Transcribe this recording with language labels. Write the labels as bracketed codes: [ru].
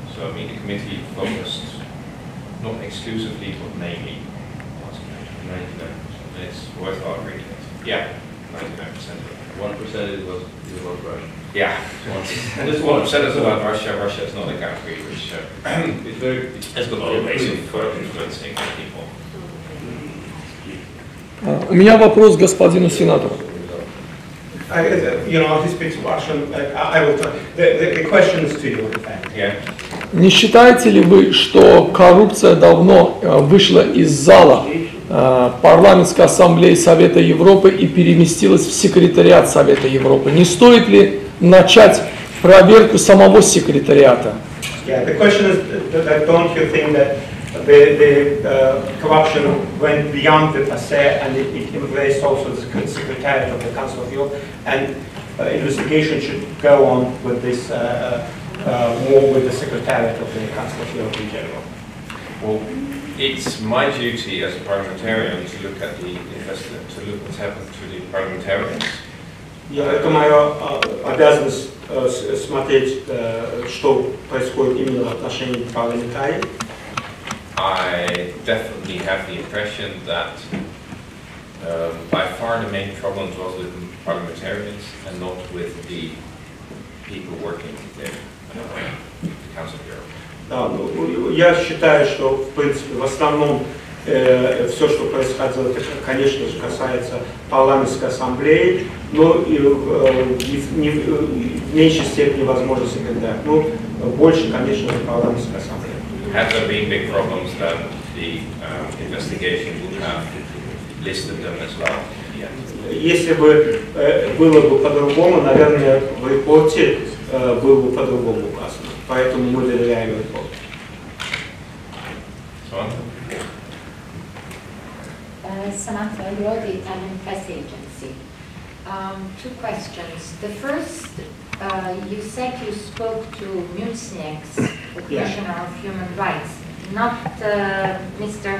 [en] So I mean, the committee focused not exclusively, but mainly on Azerbaijan. It's worthwhile reading it. Yeah, 99%. 1% was Russia. Yeah, this 1% is about Russia. Russia is not a country which has got a lot of basic for influencing people. [ru] У меня вопрос к господину сенатору. [en] He speaks Russian. I will talk. The question is to you, in fact. Yeah. [ru] Не считаете ли вы, что коррупция давно вышла из зала парламентской ассамблеи Совета Европы и переместилась в секретариат Совета Европы? Не стоит ли начать проверку самого секретариата? [en] Yeah, the question is that don't you think that the corruption went beyond the PASE and it embraced also the secretariat of the Council of Europe, and investigation should go on with this more with the secretariat of the Council of Europe in general? Well, it's my duty as a parliamentarian to look at to look what's happened to the parliamentarians. [ru] Это моя обязанность смотреть, что происходит именно в отношении парламентариев. [en] I definitely have the impression that by far the main problem was with parliamentarians and not with the people working in the Council of Europe. [ru] Да, я считаю, что в принципе в основном все, что происходило, это, конечно же, касается парламентской ассамблеи, но и в меньшей степени, возможно, секретарь. Ну, больше, конечно же, парламентской ассамблеи. [en] Had there been big problems, then the investigation would have listed them as well. [ru] Если бы было бы по-другому, наверное, в репорте было бы по-другому указано. Поэтому мы доверяем репорту. [en] Samantha, you're the Italian press agency. Two questions. The first, you said you spoke to Mucnieks, the Commissioner of Human Rights, not Mr.